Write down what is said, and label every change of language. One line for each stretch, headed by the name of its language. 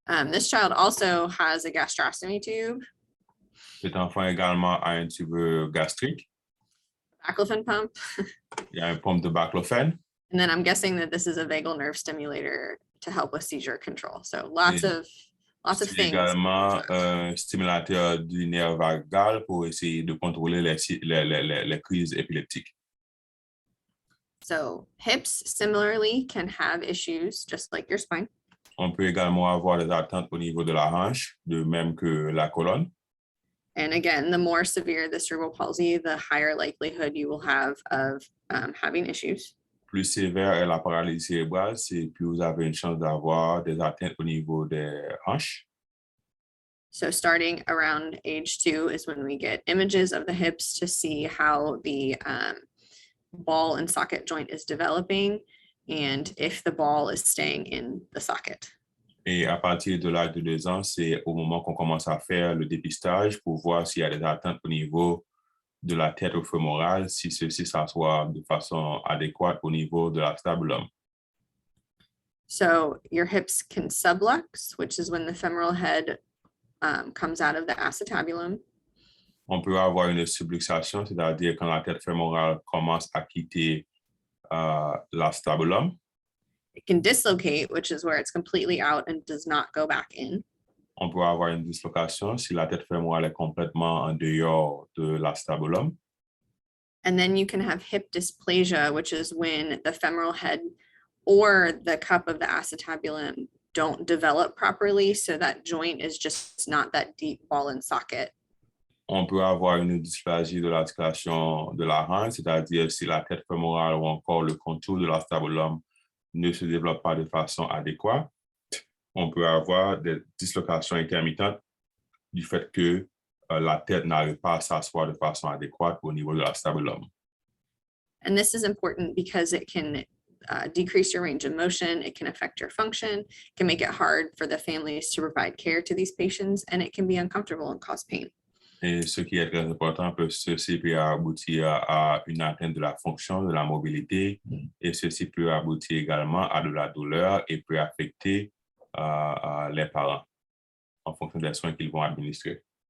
English: This child also has a gastrostomy tube.
French: Cet enfant également a un tube gastrique.
English: Baclofen pump.
French: Il y a une pompe de baclofen.
English: And then I'm guessing that this is a vagal nerve stimulator to help with seizure control. So lots of things.
French: Également un stimulateur du nerf vagal pour essayer de contrôler les crises épileptiques.
English: So hips similarly can have issues just like your spine.
French: On peut également avoir des attentes au niveau de la hanche, de même que la colonne.
English: And again, the more severe the cerebral palsy, the higher likelihood you will have of having issues.
French: Plus sévère est la paralysie cérébrale, c'est plus vous avez une chance d'avoir des atteintes au niveau des hanches.
English: So starting around age 2 is when we get images of the hips to see how the ball and socket joint is developing and if the ball is staying in the socket.
French: Et à partir de l'âge de 2 ans, c'est au moment qu'on commence à faire le dépistage pour voir s'il y a des atteintes au niveau de la tête fémorale, si ceci s'assoit de façon adéquate au niveau de l'acétabulum.
English: So your hips can sublux, which is when the femoral head comes out of the acetabulum.
French: On peut avoir une subluxation, c'est-à-dire quand la tête fémorale commence à quitter l'acétabulum.
English: It can dislocate, which is where it's completely out and does not go back in.
French: On peut avoir une dislocation si la tête fémorale est complètement en dehors de l'acétabulum.
English: And then you can have hip dysplasia, which is when the femoral head or the cup of the acetabulum don't develop properly, so that joint is just not that deep ball and socket.
French: On peut avoir une dysplasie de l'articulation de la hanche, c'est-à-dire si la tête fémorale ou encore le contour de l'acétabulum ne se développe pas de façon adéquate. On peut avoir des dislocations intermittentes du fait que la tête n'arrive pas à s'asseoir de façon adéquate au niveau de l'acétabulum.
English: And this is important because it can decrease your range of motion, it can affect your function, it can make it hard for the families to provide care to these patients, and it can be uncomfortable and cause pain.
French: Et ce qui est très important, ceci peut aboutir à une atteinte de la fonction, de la mobilité, et ceci peut aboutir également à de la douleur et peut affecter les parents en fonction des soins qu'ils vont administrer.